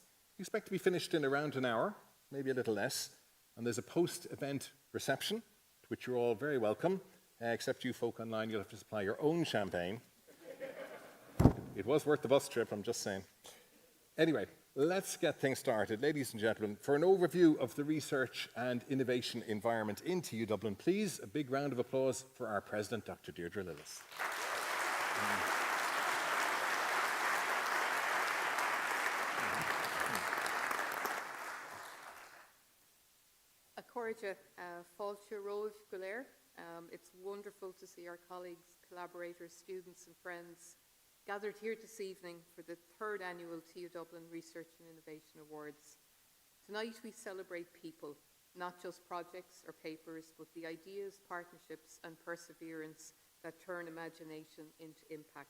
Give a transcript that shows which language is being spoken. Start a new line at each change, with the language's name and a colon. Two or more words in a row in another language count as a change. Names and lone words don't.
English: We expect to be finished in around an hour, maybe a little less, and there's a post-event reception, to which you're all very welcome, except you folk online, you'll have to supply your own champagne. It was worth the bus trip, I'm just saying. Anyway, let's get things started. Ladies and gentlemen, for an overview of the research and innovation environment in TU Dublin, please, a big round of applause for our President, Dr. Deirdre Lillis.
Irish: Accordia, Fáilte Roimh go léir.
English: It's wonderful to see our colleagues, collaborators, students and friends gathered here this evening for the third annual TU Dublin Research and Innovation Awards. Tonight we celebrate people, not just projects or papers, but the ideas, partnerships and perseverance that turn imagination into impact.